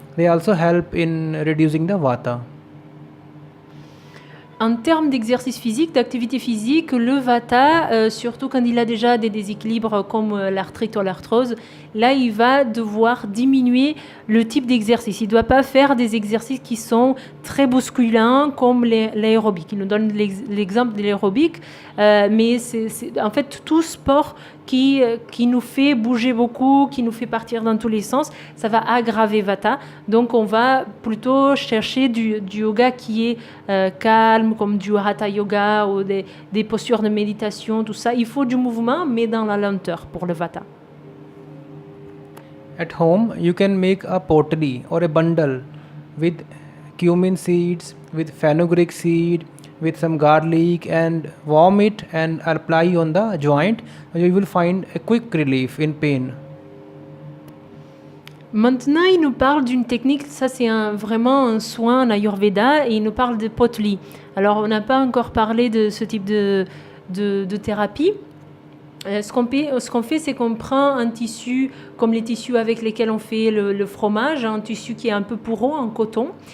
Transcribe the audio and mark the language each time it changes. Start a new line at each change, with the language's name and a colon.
English: They also help in reducing the vata.
French: En termes d'exercice physique, d'activité physique, le Vata, surtout quand il a déjà des déséquilibres comme l'arthrite ou l'arthrose, là, il va devoir diminuer le type d'exercice. Il ne doit pas faire des exercices qui sont très bousculants comme l'aérobic. Il nous donne l'exemple de l'aérobic, mais c'est en fait tout sport qui nous fait bouger beaucoup, qui nous fait partir dans tous les sens, ça va aggraver Vata. Donc on va plutôt chercher du yoga qui est calme, comme du Hatha Yoga ou des postures de méditation, tout ça. Il faut du mouvement, mais dans la lenteur pour le Vata.
English: At home, you can make a pottery or a bundle with cumin seeds, with fenugreek seed, with some garlic and warm it and apply on the joint. You will find a quick relief in pain.
French: Maintenant, il nous parle d'une technique, ça c'est vraiment un soin en Ayurveda, et il nous parle de potli. Alors, on n'a pas encore parlé de ce type de thérapie. Ce qu'on fait, c'est qu'on prend un tissu, comme les tissus avec lesquels on fait le fromage, un tissu qui est un peu pourrant, en coton.